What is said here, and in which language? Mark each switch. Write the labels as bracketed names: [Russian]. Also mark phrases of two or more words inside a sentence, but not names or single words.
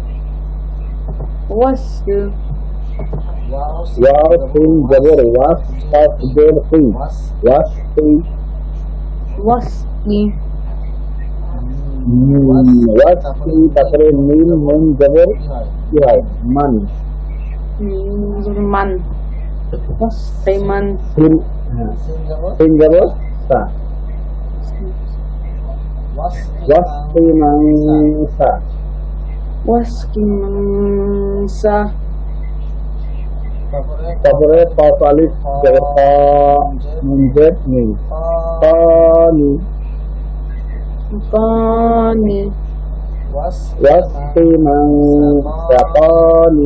[Arabic] wasfi [Bangla] ওয়াসফি জবর ওয়াস কাফ জের ফি ওয়াসফি [Arabic] wasfi [Bangla] ওয়াসফি তারপরে নুন নুন জবর কি হয় মান [Arabic] من وصفي من [Bangla] সিন সিন জবর সা ওয়াসফি মান সা [Arabic] وصفي من سا [Bangla] তারপরে কফ আলিফ জবর কা নুন জের মি কানি [Arabic] qani وصفي من سقاني